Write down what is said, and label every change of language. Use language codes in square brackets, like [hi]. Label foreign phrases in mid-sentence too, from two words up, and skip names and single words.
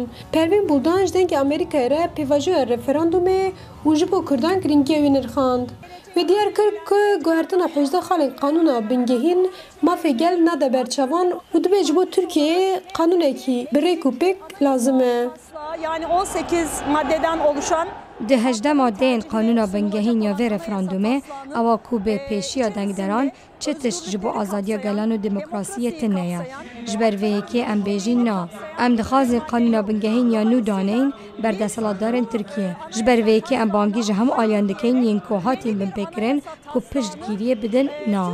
[ku] Pervîn Buldan ji dengê Amerîkayê re pêvajoya referandumê û ji bo Kurdan giringiya wê nirxand. Wê diyar kir ku guhertina 18 xalên Qanûna Bingehîn mafê gel nade berçavan û dibe ji bo Tirkiyeyê qanûnekî bi rêk û pêk lazim e. [tr] Yani 18 maddeden oluşan [ku] Di 18 maddeyên Qanûna Bingehîn ya vê referandumê ewa ku bê pêşiya dengderan çi tişt ji bo azadiya gelan û demokrasiyê tune ye. Ji ber vê yekê em bêjîn na. Em dixwazin Qanûna Bingehîn ya nû daneyên berdesthilatdarên Tirkiye. Ji ber vê yekê em bangî ji hemû aliyan dikin yên ku hatin binpêkirin ku piştgiriyê bidin na.